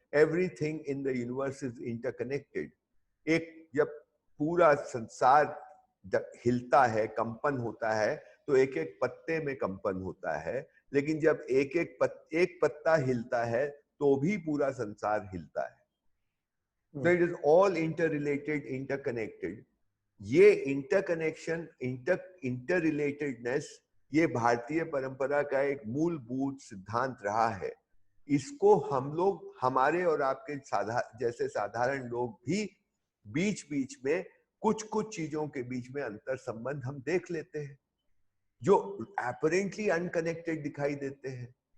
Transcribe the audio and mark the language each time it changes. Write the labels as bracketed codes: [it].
[en] Everything in the universe is interconnected. [hi] एक जब पूरा संसार हिलता है, कंपन होता है, तो एक एक पत्ते में कंपन होता है, लेकिन जब एक पत्ता हिलता है तो भी पूरा संसार हिलता है। [en] So it is all interrelated, interconnected. [hi] ये इंटरकनेक्शन, इंटररिलेटेडनेस, ये भारतीय परंपरा का एक मूलभूत सिद्धांत रहा है। इसको हम लोग, हमारे और आपके जैसे साधारण लोग भी बीच बीच में कुछ चीजों के बीच में अंतर संबंध हम देख लेते हैं जो अपरेंटली अनकनेक्टेड दिखाई देते हैं।